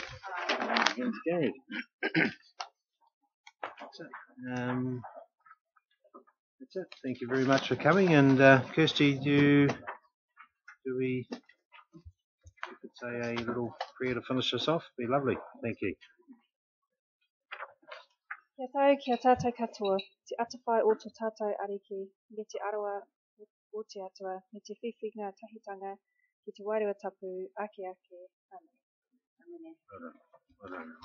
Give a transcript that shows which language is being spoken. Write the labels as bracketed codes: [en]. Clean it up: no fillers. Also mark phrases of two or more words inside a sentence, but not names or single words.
[en] Against carried. That's it. That's it. Thank you very much for coming. And Kirsty, do we could say a little prayer to finish us off? Be lovely. Thank you. [mi] Kia tau, kia tātou katoa, te atawhai o tō tātou ariki, me te arawa o te atua, me te whiwhinga tahitanga, ki te wairua tapu, ake ake, amen. [en] Well done.